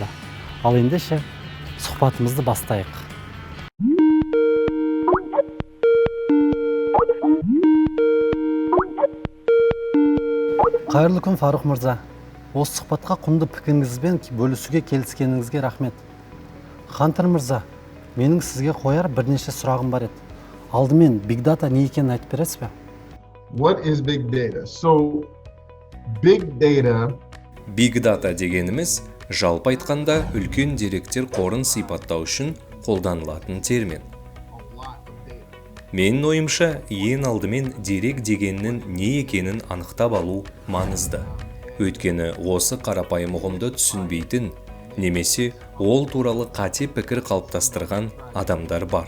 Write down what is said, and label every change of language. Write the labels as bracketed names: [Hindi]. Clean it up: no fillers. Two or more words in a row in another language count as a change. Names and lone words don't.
[Kazakh] Ал ендеше сұхбатымызды бастайық. Қайырлы күн, Фарух мырза. Осы сұхбатқа құнды пікіріңізбен бөлісуге келіскеніңізге рахмет. Хантер мырза, менің сізге қояр бірнеше сұрағым бар еді. Алдымен [English] Big Data [Kazakh] не екенін айтып бересіз бе? [English] What is Big Data? So, Big Data... Big Data [Kazakh] дегеніміз жалпы айтқанда үлкен деректер қорын сипаттау үшін қолданылатын термин. Менің ойымша, ең алдымен дерек дегеннің не екенін анықтап алу маңызды. Өйткені осы қарапайым ұғымды түсінбейтін, немесе ол туралы қате пікір қалыптастырған адамдар бар.